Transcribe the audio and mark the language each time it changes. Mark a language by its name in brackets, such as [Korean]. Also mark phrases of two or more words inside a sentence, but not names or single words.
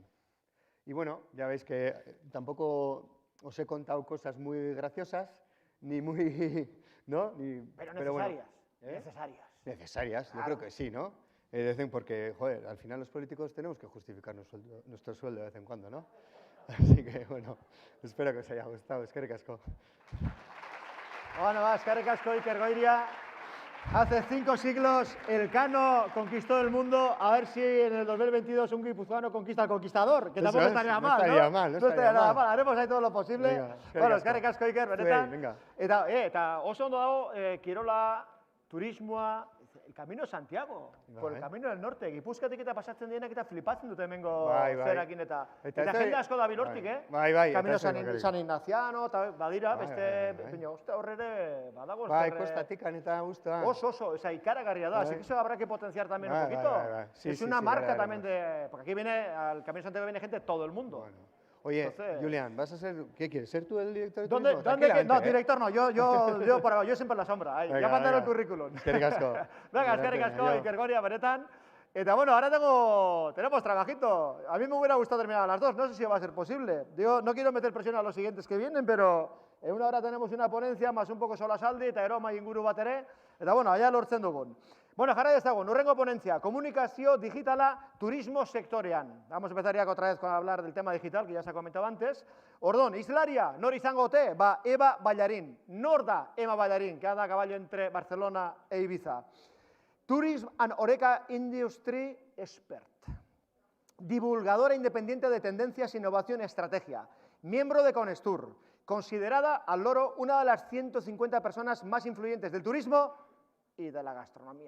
[Spanish] Y bueno, ya veis que tampoco os he contado cosas muy graciosas, ni muy, ¿no? Pero bueno, necesarias, ¿eh? necesarias. Necesarias, Claro. yo creo que sí, ¿no? Dicen porque, joder, al final los políticos tenemos que justificar nuestro sueldo de vez en cuando, ¿no? Así que, bueno, espero que os haya gustado. [Basque] Eskerrik asko. [Spanish] Bueno, va, [Basque] eskerrik asko, Iker Goiria. [Spanish] Hace 5 siglos Elcano conquistó el mundo. A ver si en el 2022 un guipuzcoano conquista al conquistador, que Eso tampoco es, estaría no mal, estaría ¿no? mal, no No estaría estaría nada mal. mal. Haremos ahí todo lo posible. Venga, [Basque] eskerrik [Spanish] Bueno, [Basque] asko. eskerrik asko, Iker, benetan. Zuei, venga. Eta oso ondo dago, kirola, turismoa, [Spanish] el Camino de Santiago, por el Camino del Norte. [Basque] Gipuzkoatik eta pasatzen dienak eta flipatzen dute hemengo Bai, bai. zerakin eta Eta ez jende da- asko dabil hortik, bai. eh? Bai, bai, eta Camino ez da bakarrik. San Ignaziano, eta badira, Bai, beste, bai, bai. baina, uste horrere, badago Bai, zer, kostatikan eta guztua. Oso, esa ikaragarria da, Bai. [Spanish] así que eso habrá que potenciar también [Basque] Bai, [Spanish] un poquito. [Basque] bai, bai, bai. [Spanish] Sí, Es sí, una sí, marca ya la también de, porque aquí viene, al Camino de Santiago viene gente de todo el mundo. Oye, Entonces- Julián, ¿vas a ser, qué quieres, ser tú el director de ¿Dónde, turismo? dónde que, no, Tranquilamente, ¿eh? director no, yo por abajo, yo siempre en la sombra, ahí, Venga, ya mandaron el venga. currículum. [Basque] Eskerrik asko. Venga, eskerrik [Spanish] Gracias, [Basque] asko, [Spanish] yo. [Basque] Iker Goria, benetan. Eta bueno, [Spanish] ahora tenemos trabajito. A mí me hubiera gustado terminar a las 2, no sé si va a ser posible. Digo, no quiero meter presión a los siguientes que vienen, pero en una hora tenemos una ponencia, más un poco [Basque] solasaldi, eta gero mai inguru bat ere. Eta bueno, allá lortzen dugun. Bueno, jarrai dezagun, urrengo ponencia, komunikazio digitala turismo sektorean. [Spanish] Vamos a empezar ya otra vez con hablar del tema digital, que ya se ha comentado antes. [Basque] Ordon, Islaria, nor izango ote? Ba, Eva Ballarín. Nor da [Spanish] Eva Ballarín, que anda a caballo entre Barcelona e Ibiza. [English] Tourism and Horeca Industry Expert. [Spanish] Divulgadora independiente de tendencias, innovación y estrategia. Miembro de Conestur. Considerada al loro una de las 150 personas más influyentes del turismo y de la gastronomía.